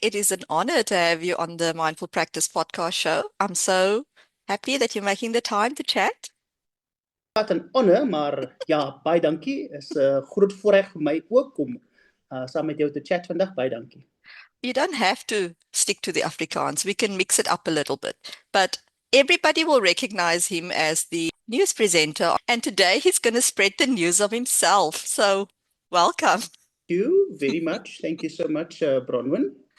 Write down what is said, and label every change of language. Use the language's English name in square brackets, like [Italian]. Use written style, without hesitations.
[English] It is an honor to have you on the Mindful Practice podcast show. I'm so happy that you're making the time to chat. [Afrikaans] Wat 'n honor, maar ja, baie dankie. Is 'n groot voorreg vir my ook om saam met jou te chat vandag. Baie dankie. [English] You don't have to stick to the Afrikaans. We can mix it up a little bit. But everybody will recognize him as the news presenter. And today he's going to spread the news of himself. So welcome. Thank you very much. Thank you so much, Bronwyn.